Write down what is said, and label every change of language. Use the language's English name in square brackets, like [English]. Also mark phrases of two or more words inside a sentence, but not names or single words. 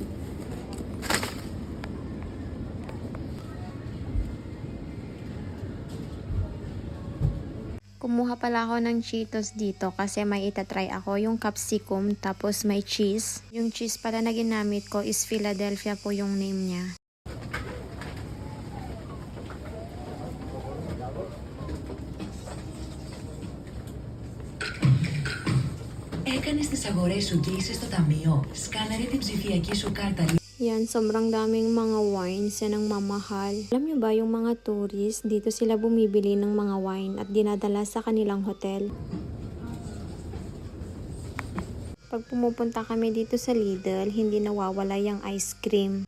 [Filipino] Kumuha pala ako ng Cheetos dito kasi may itatry ako yung capsicum tapos may cheese. Yung cheese pala na ginamit ko is Philadelphia po yung name niya. [Greek] Έκανες τις αγορές σου και είσαι στο ταμείο. Σκάναρε την ψηφιακή σου κάρτα. [Filipino] Yan, sobrang daming mga wines yan ang mamahal. Alam nyo ba yung mga tourist, dito sila bumibili ng mga wine at dinadala sa kanilang hotel. Pag pumupunta kami dito sa Lidl, hindi nawawala yung ice cream.